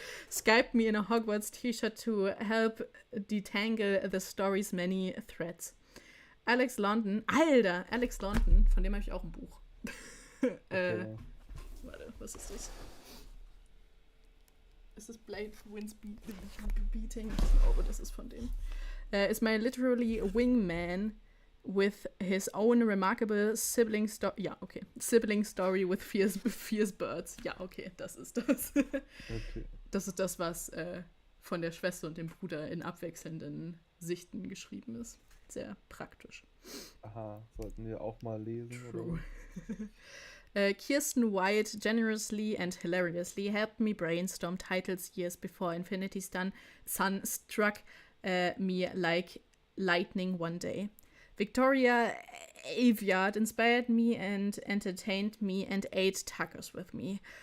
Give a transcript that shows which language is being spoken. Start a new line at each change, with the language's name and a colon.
English: Skyped me in a Hogwarts t-shirt to help detangle the story's many threads.
German: Alex London, von dem habe ich auch ein Buch. Okay. Warte, was ist das? Ist das Blade Winds Beating? Ich glaube, das ist von dem.
English: Is my literally wingman with his own remarkable sibling story with fierce birds.
German: Ja, okay, das ist das. Okay. Das ist das, was von der Schwester und dem Bruder in abwechselnden Sichten geschrieben ist. Sehr praktisch. Aha, sollten wir auch mal lesen?
English: True. Kirsten White generously and hilariously helped me brainstorm titles years before Infinity Sun struck me like lightning one day. Victoria Aviard inspired me and entertained me and ate tacos with me.